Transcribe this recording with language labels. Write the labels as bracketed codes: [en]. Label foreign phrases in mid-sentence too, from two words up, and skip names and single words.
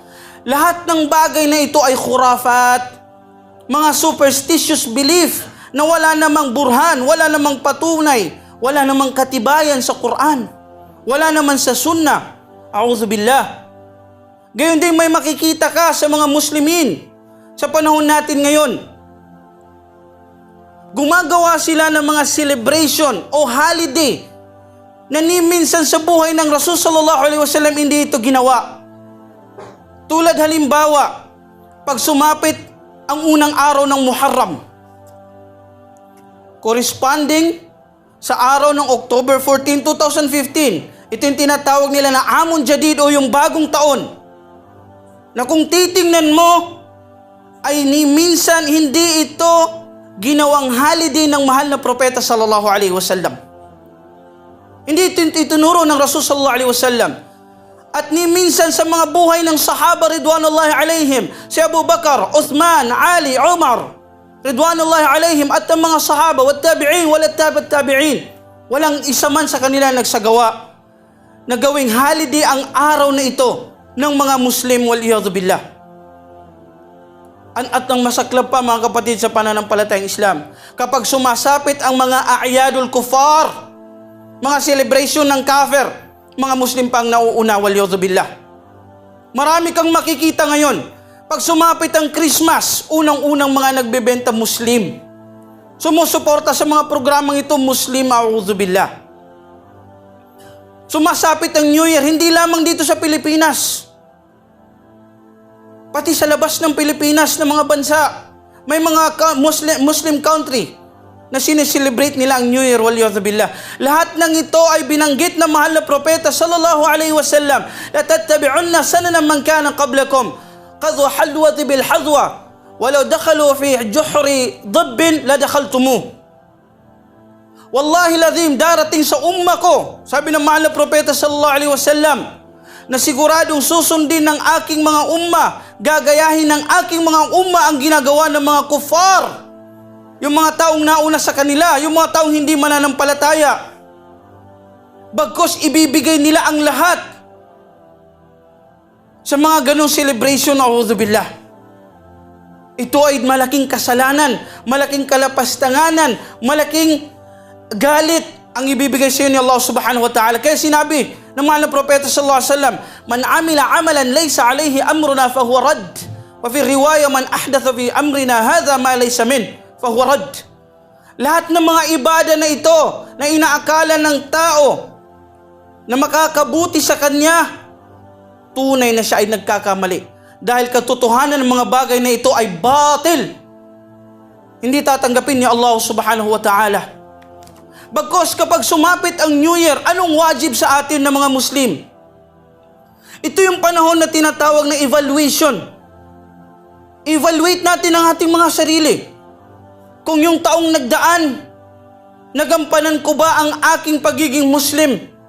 [tl] Lahat ng bagay na ito ay khurafat, mga [en] superstitious belief [tl] na wala namang burhan, wala namang patunay, wala namang katibayan sa Quran, wala naman sa Sunnah. [ar] أعوذ بالله. [tl] Gayon din may makikita ka sa mga Muslimin sa panahon natin ngayon. Gumagawa sila ng mga celebration o holiday na ni minsan sa buhay ng Rasul [ar] صلى الله عليه وسلم [tl] hindi ito ginawa. Tulad halimbawa, pag sumapit ang unang araw ng Muharram, corresponding sa araw ng October 14, 2015, ito yung tinatawag nila na [ar] عام جديد [tl] o yung bagong taon, na kung titingnan mo, ay ni minsan hindi ito ginawang holiday ng mahal na propeta [ar] صلى الله عليه وسلم. [tl] Hindi ito itinuro ng Rasul [ar] صلى الله عليه وسلم. [tl] At ni minsan sa mga buhay ng sahaba [ar] رضوان الله عليهم, [tl] si Abu Bakar, Uthman, Ali, Umar, [ar] رضوان الله عليهم, [tl] at ang mga sahaba, [ar] والتابعين ولا التابعين, [tl] walang isa man sa kanila nagsagawa na gawing holiday ang araw na ito ng mga Muslim, [ar] والعياذ بالله. [tl] At ang masaklap pa mga kapatid sa pananampalatayang Islam, kapag sumasapit ang mga [ar] أعياد الكفار, [tl] mga celebration ng kafir, mga Muslim pang nauuna, [ar] والعياذ بالله. [tl] Marami kang makikita ngayon, pag sumapit ang Christmas, unang-unang mga nagbebenta Muslim. Sumusuporta sa mga programang ito, [ar] Muslim, أعوذ بالله. [tl] Sumasapit ang [en] New Year, [tl] hindi lamang dito sa Pilipinas, pati sa labas ng Pilipinas na mga bansa. May mga [en] Muslim country [tl] na sineselebrate nila ang [en] New Year, [ar] والعياذ بالله. [tl] Lahat ng ito ay binanggit na mahal na propeta [ar] صلى الله عليه وسلم لتتبعن سنن من كان قبلكم حذو القذة بالقذة ولو دخلوا في جحر ضب لدخلتموه. والله لازم, [tl] darating sa umma ko, sabi ng mahal na propeta [ar] صلى الله عليه وسلم, [tl] na siguradong susundin ng aking mga umma, gagayahin ng aking mga umma ang ginagawa ng mga kufar, yung mga taong nauna sa kanila, yung mga taong hindi mananampalataya. Bagkus ibibigay nila ang lahat sa mga ganong celebration, [ar] أعوذ بالله. [tl] Ito ay malaking kasalanan, malaking kalapastanganan, malaking galit ang ibibigay sa iyo ni Allah [ar] سبحانه وتعالى. [tl] Kaya sinabi ng mahal na propeta [ar] صلى الله عليه وسلم من عمل عملا ليس عليه أمرنا فهو رد. وفي رواية من أحدث في أمرنا هذا ما ليس من فهو رد. [tl] Lahat ng mga ibada na ito na inaakala ng tao na makakabuti sa kanya, tunay na siya ay nagkakamali. Dahil katotohanan ng mga bagay na ito ay batil. Hindi tatanggapin ni Allah [ar] سبحانه وتعالى. [tl] Bagkus kapag sumapit ang [en] New Year, [tl] anong wajib sa atin na mga Muslim? Ito yung panahon na tinatawag na evaluation. Evaluate natin ang ating mga sarili. Kung yung taong nagdaan, nagampanan ko ba ang aking pagiging Muslim?